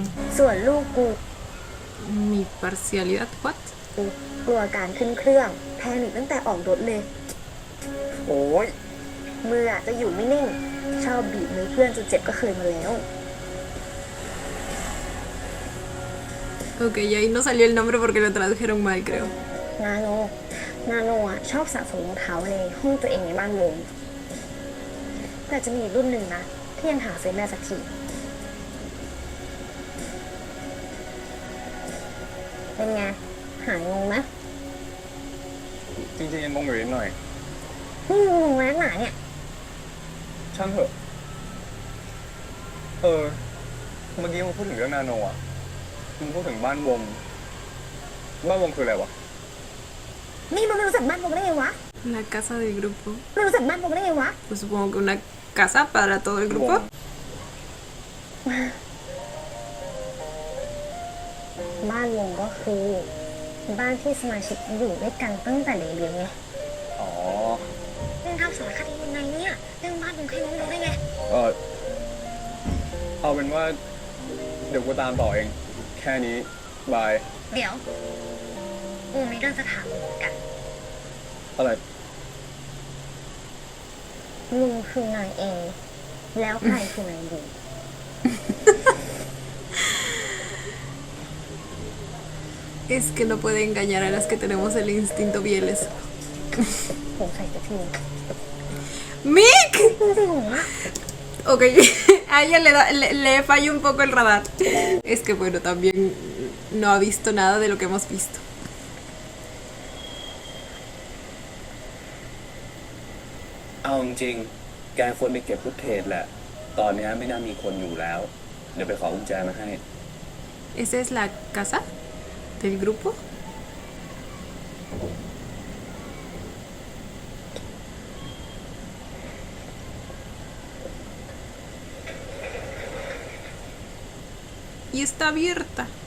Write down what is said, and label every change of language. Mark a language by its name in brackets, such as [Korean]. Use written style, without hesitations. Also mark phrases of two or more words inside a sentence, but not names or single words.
[Thai] ส่วนลูกกู [Spanish] Mi parcialidad, ¿what? [Thai] กลัวการขึ้นเครื่องแพนิคตั้งแต่ออกรถเลย โอ้ย มืออะจะอยู่ไม่นิ่ง ชอบบีบมือเพื่อนจนเจ็บก็เคยมาแล้ว [Spanish] Ok, y ahí no salió el nombre porque lo tradujeron mal, creo. [Thai] นาโนอะชอบสะสมรองเท้าในห้องตัวเองในบ้านวงแต่จะมีอีกรุ่นหนึ่งนะที่ยังหาซื้อไม่ได้สักทีเป็นไง หายงงไหม จริงๆยังงงอยู่นิดหน่อย นี่งงแล้วหนาเนี่ย ช่างเถอะเมื่อกี้มึงพูดถึงเรื่องนาโนอ่ะมึงพูดถึงบ้านวงคืออะไรวะ นี่มันไม่รู้จักบ้านวงได้ไงวะ [Spanish] La casa del grupo. [Thai] ไม่รู้จักบ้านวงได้ไงวะ [Spanish] Pues supongo que una casa para todo el grupo. [Thai] บ้านวงก็คือ บ้านที่สมาชิกอยู่ด้วยกันตั้งแต่เด็กๆไง อ๋อ เรื่องทำสารคดียังไงเนี่ยเรื่องบ้านวงใครรู้ได้ไง เอาเป็นว่า เดี๋ยวกูตามต่อเอง แค่นี้ บาย เดี๋ยวกูมีเรื่องจะถามมึงเหมือนกัน อะไร ลุงคือนายเอ แล้วใครคือนายบู [Spanish] Es que no puede engañar a las que tenemos el instinto bieles. [Thai] สงสัยจะที [Spanish] ¡Mick! [Thai] มึงจะงงอะ [Spanish] Ok, a ella le falla un poco el radar. Es que bueno, también no ha visto nada de lo que hemos visto. [Thai] เอาจริงๆแกควรไปเก็บฟุตเทจแหละ ตอนนี้ไม่น่ามีคนอยู่แล้ว เดี๋ยวไปขอกุญแจมาให้ [Spanish] ¿Esa es la casa del grupo? Y está abierta.